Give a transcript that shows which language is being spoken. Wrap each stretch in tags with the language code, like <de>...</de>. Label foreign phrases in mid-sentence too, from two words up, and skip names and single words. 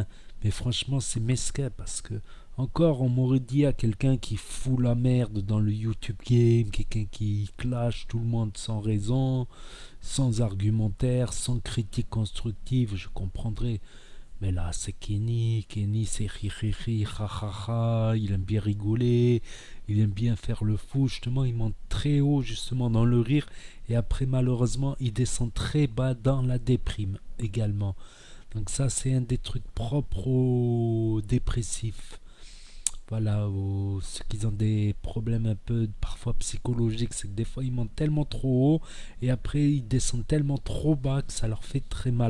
<fr>Mais franchement, c'est mesquin parce que encore, on m'aurait dit à quelqu'un qui fout la merde dans le</fr> <en>YouTube game,</en> <fr>quelqu'un qui clash tout le monde sans raison, sans argumentaire, sans critique constructive, je comprendrais. Mais là, c'est Kenny. Kenny, c'est ri ri ri, ha ha ha. Il aime bien rigoler. Il aime bien faire le fou. Justement, il monte très haut, justement, dans le rire. Et après, malheureusement, il descend très bas dans la déprime également. Donc, ça, c'est un des trucs propres aux dépressifs. Voilà, ceux qui ont des problèmes un peu parfois psychologiques, c'est que des fois ils montent tellement trop haut et après ils descendent tellement trop bas que ça leur fait très mal.</fr>